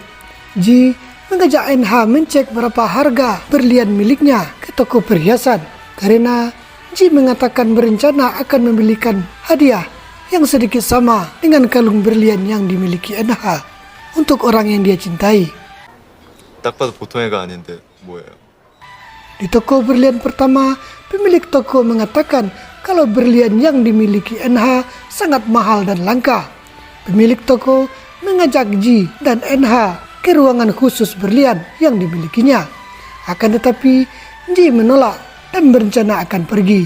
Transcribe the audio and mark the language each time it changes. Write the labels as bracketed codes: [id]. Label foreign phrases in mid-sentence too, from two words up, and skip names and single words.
[id] Ji mengajak Eunha mencek berapa harga berlian miliknya ke toko perhiasan karena Ji mengatakan berencana akan membelikan hadiah yang sedikit sama dengan kalung berlian yang dimiliki NH untuk orang yang dia cintai. [ko] 딱 봐도 보통 애가 아닌데 뭐예요? [id] Di toko berlian pertama, pemilik toko mengatakan kalau berlian yang dimiliki NH sangat mahal dan langka. Pemilik toko mengajak Ji dan NH ke ruangan khusus berlian yang dimilikinya. Akan tetapi, Ji menolak dan berencana akan pergi.